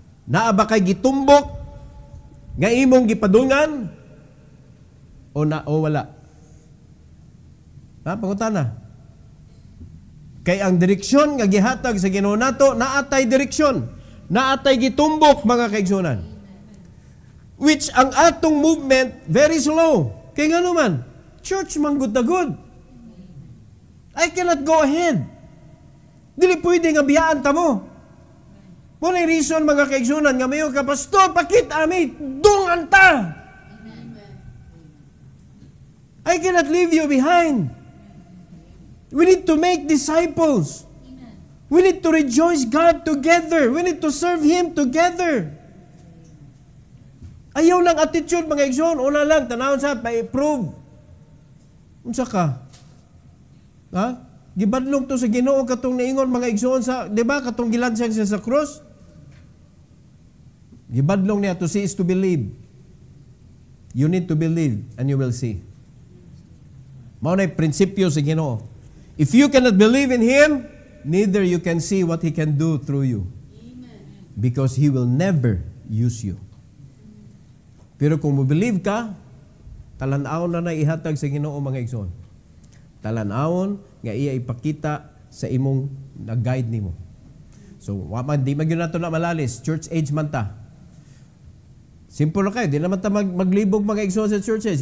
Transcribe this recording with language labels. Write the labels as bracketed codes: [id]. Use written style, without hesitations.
[ceb] Naa ba kay gitumbok nga imong gipadungan o wala? Ha, pangutana. Kay ang direksyon nga gihatag sa Ginoo nato, naatay direksyon, naatay gitumbok mga kaigsunan. [en] Which [ceb] ang atong [en] movement very slow. [ceb] Kay nga naman, church man good na good. [en] I cannot go ahead. [ceb] Dili pwede nga biyaan ta mo. Muna reason mga kaigsunan nga mayo ka, Pastor, pakit ami, dungan ta. [en] I cannot leave you behind. We need to make disciples. We need to rejoice God together. We need to serve Him together. [ceb] Ayaw lang attitude mga igsoon. Una lang, tanawon sa, pa-approve. Unsa ka? Ha? Gibadlong to sa Ginoo katong niingon mga igsoon sa, di ba, katong gilansang siya sa cross? Gibadlong niya, [en] to see is to believe. You need to believe and you will see. [ceb] Mao na prinsipyo sa Ginoo. [en] If you cannot believe in Him, neither you can see what He can do through you. Because He will never use you. [ceb] Pero kung mo-believe ka, talanawon na ihatag sa Ginoo mga igsoon. Talanawon nga iya ipakita sa imong nag-guide nimo. So, di man gyud nato na malalis, church age man ta. Simple na kayo, di naman ta maglibog mga igsoon sa church age.